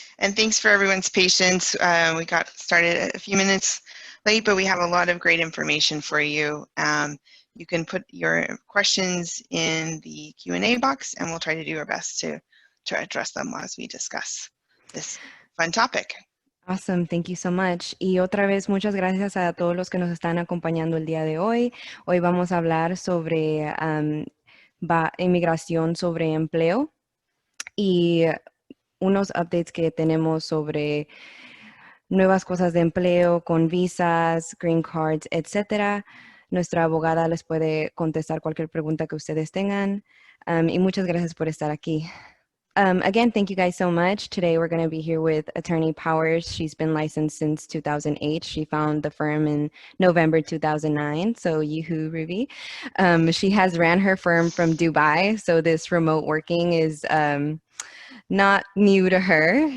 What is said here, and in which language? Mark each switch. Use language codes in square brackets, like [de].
[en] And thanks for everyone's patience. We got started a few minutes late, but we have a lot of great information for you. You can put your questions in the Q&A box, and we'll try to do our best to address them as we discuss this fun topic. Awesome, thank you so much. [es] Y otra vez, muchas gracias a todos los que nos están acompañando el día de hoy. Hoy vamos a hablar sobre inmigración sobre empleo y unos updates que tenemos sobre nuevas cosas de empleo con visas, green cards, etcétera. Nuestra abogada les puede contestar cualquier pregunta que ustedes tengan. Y muchas gracias por estar aquí. [en] Again, thank you guys so much. Today we're going to be here with Attorney Powers. She's been licensed since 2008. She found the firm in November 2009. So yoo-hoo, Ruby. She has ran her firm from Dubai. So this remote working is not new to her.